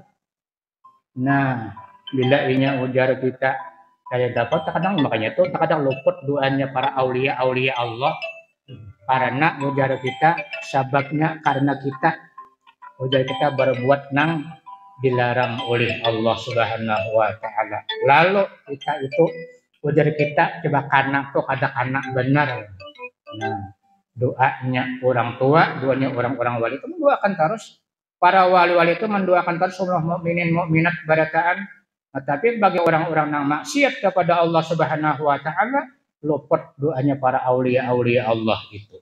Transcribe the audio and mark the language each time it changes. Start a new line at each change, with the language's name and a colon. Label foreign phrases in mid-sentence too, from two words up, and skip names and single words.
Banjar: Nah, bila inya ujar kita kayak dapat terkadang makanya tuh terkadang luput doanya para aulia Allah karena ujar kita sababnya karena kita ujar kita berbuat nang dilarang oleh Allah
Arabic: Subhanahu wa taala.
Banjar: Lalu kita itu ujar kita coba karena tuh ada anak benar.
Indonesian: Nah, doanya orang tua, doanya orang-orang wali itu mendoakan terus. Para wali-wali itu mendoakan terus Allah mukminin mukminat barataan. Nah, tapi bagi orang-orang yang maksiat kepada Allah
Arabic: Subhanahu wa taala,
Indonesian: luput doanya para aulia Allah itu.